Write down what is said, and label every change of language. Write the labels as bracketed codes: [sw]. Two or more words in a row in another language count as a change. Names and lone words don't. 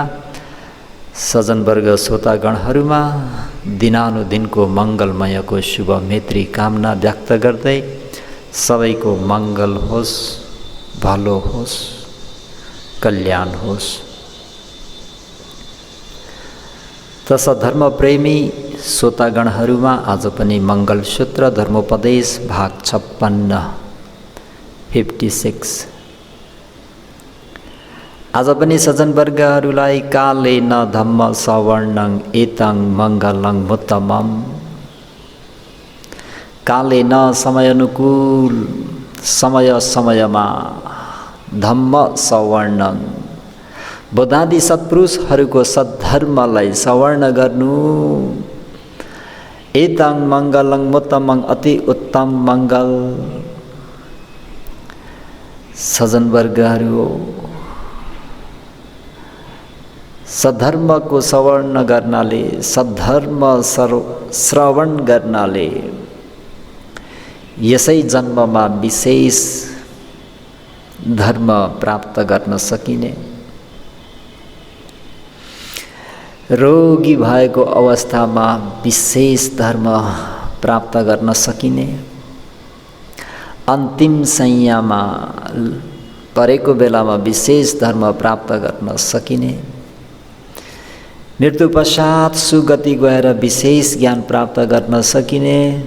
[ne] सज्जनवर्ग श्रोतागणहरूमा दिनानुदिनको मङ्गलमयको शुभ मैत्री कामना व्यक्त गर्दै सबैको मङ्गल होस्, भलो होस्, कल्याण होस्। तस धर्मप्रेमी श्रोतागणहरूमा आज पनि मङ्गलसूत्र धर्मोपदेश भाग 56 आज पनि सज्जनवर्गहरूलाई [pi] कालेन धम्म सवर्णं एतं मङ्गलं मुत्तमम्। [ne] कालेन समय अनुकूल समय समयमा [pi] धम्म सवर्णन [ne] बुद्धादि सत्पुरुषहरूको सद्धर्मलाई सवर्ण गर्नु [pi] एतं मङ्गलं मुत्तमं [ne] अति उत्तम मङ्गल। सज्जनवर्गहरू सद्धर्मको सवर्ण गर्नाले सद्धर्म श्रवण गर्नाले यसै जन्ममा विशेष धर्म प्राप्त गर्न सकिने, रोगी भएको अवस्थामा विशेष धर्म प्राप्त गर्न सकिने, अन्तिम संयममा परेको बेलामा विशेष धर्म प्राप्त गर्न सकिने, मृत्यु पश्चात सुगति गएर विशेष ज्ञान प्राप्त गर्न सकिने।